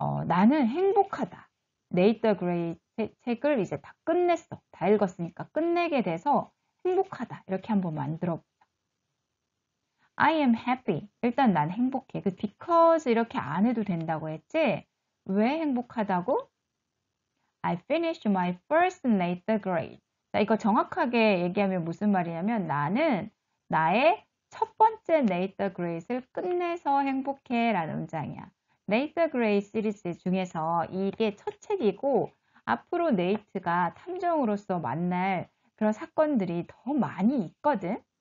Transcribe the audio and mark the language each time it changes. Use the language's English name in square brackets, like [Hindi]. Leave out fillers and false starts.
[Korean] 나는 행복하다. 네이터 그레이 책을 이제 다 끝냈어. 다 읽었으니까 끝내게 돼서 행복하다. 이렇게 한번 만들어 보자. [English] I am happy. [Korean] 일단 난 행복해. 그 because 이렇게 안 해도 된다고 했지? 왜 행복하다고? [English] I finished my first later grade. [Korean] 자, 이거 정확하게 얘기하면 무슨 말이냐면 나는 나의 첫 번째 later grade를 끝내서 행복해 라는 문장이야. later grade 시리즈 중에서 이게 첫 책이고 앞으로 네이트가 탐정으로서 만날 그런 사건들이 더 많이 있거든.